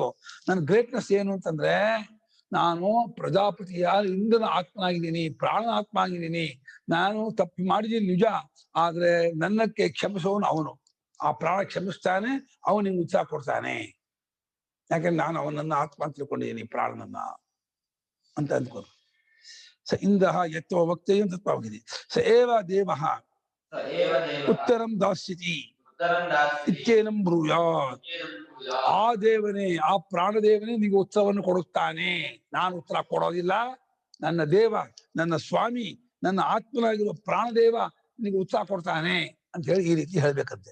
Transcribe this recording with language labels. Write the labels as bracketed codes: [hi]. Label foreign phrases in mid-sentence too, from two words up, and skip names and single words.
[kn] ನನ್ನ ಗ್ರೇಟ್ನೆಸ್ ಏನು ಅಂತಂದ್ರೆ, ನಾನು ಪ್ರಜಾಪತಿಯ ಇಂದ್ರನ ಆತ್ಮನಾಗಿದ್ದೀನಿ, ಪ್ರಾಣನ ಆತ್ಮ ಆಗಿದ್ದೀನಿ, ನಾನು ತಪ್ಪು ಮಾಡಿದ್ದೀನಿ ನಿಜ, ಆದ್ರೆ ನನ್ನಕ್ಕೆ ಕ್ಷಮಿಸೋನು ಅವನು. ಆ ಪ್ರಾಣ ಕ್ಷಮಿಸ್ತಾನೆ, ಅವನು ನಿಂಗೆ ಉತ್ಸಾಹ ಕೊಡ್ತಾನೆ, ಯಾಕಂದ್ರೆ ನಾನು ಅವನನ್ನ ಆತ್ಮ ಅಂತ ತಿಳ್ಕೊಂಡಿದ್ದೀನಿ, ಪ್ರಾಣನನ್ನ ಅಂತ ಅಂದ್ಕೊಂಡು. [sa] ಸ ಇಂದ್ರಃ ಯತ್ವ ವಕ್ತವ್ಯಂ ತತ್ವಾಗಿದೆ. ಸ ಏವ ದೇವಃ ಉತ್ತರಂ ದಾಸ್ಯತಿ ಇತ್ಯೇನಂ ಬ್ರೂಯಾತ್. [kn] ಆ ದೇವನೇ, ಆ ಪ್ರಾಣದೇವನೇ ನಿಮಗೆ ಉತ್ತರವನ್ನು ಕೊಡುತ್ತಾನೆ, ನಾನು ಉತ್ತರ ಕೊಡೋದಿಲ್ಲ. ನನ್ನ ದೇವ, ನನ್ನ ಸ್ವಾಮಿ, ನನ್ನ ಆತ್ಮನಾಗಿರುವ ಪ್ರಾಣದೇವ ನಿಮಗೆ ಉತ್ಸಾಹ ಕೊಡ್ತಾನೆ ಅಂತ ಹೇಳಿ ಈ ರೀತಿ ಹೇಳ್ಬೇಕಂತೆ.